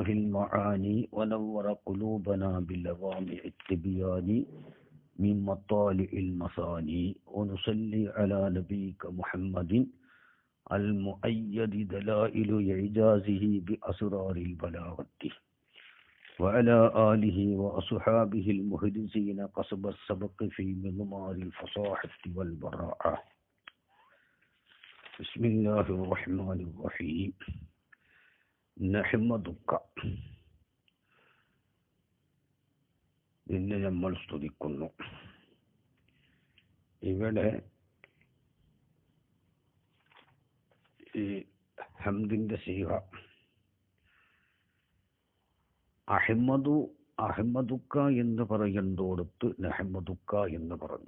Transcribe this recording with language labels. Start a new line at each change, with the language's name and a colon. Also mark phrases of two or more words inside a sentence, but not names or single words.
Arabic: المعاني ونور قلوبنا بلوامع التبيان من مطالع المثاني، ونصلي على نبيك محمد المؤيد دلائل إعجازه بأسرار البلاغة، وعلى آله وأصحابه المهدزين قصب السبق في مضمار الفصاحة والبراعة. بسم الله الرحمن الرحيم.
Malayalam: نحمدك ഇന്ന് നമ്മൾ സ്തുതിക്കുന്നു. ഇവിടെ ഈ ഹംദിന്റെ സീഹ അഹമ്മദുക്ക എന്ന് പറയുന്നിടത്ത് നഹ്മദുക്ക എന്ന് പറഞ്ഞു.